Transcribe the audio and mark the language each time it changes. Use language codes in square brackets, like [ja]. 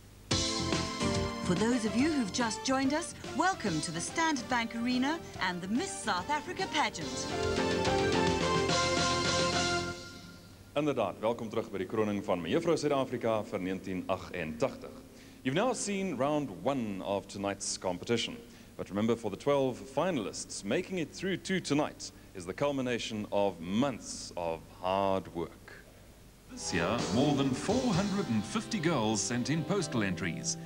[en] For those of you who've just joined us, welcome to the Standard Bank Arena and the Miss South Africa pageant. [af] Inderdaad, welkom terug by die kroning van Mevrou Suid-Afrika vir 1988. [en] You've now seen round 1 of tonight's competition. But remember, for the 12 finalists, making it through to tonight is the culmination of months of hard work. This year, more than 450 girls sent in postal entries.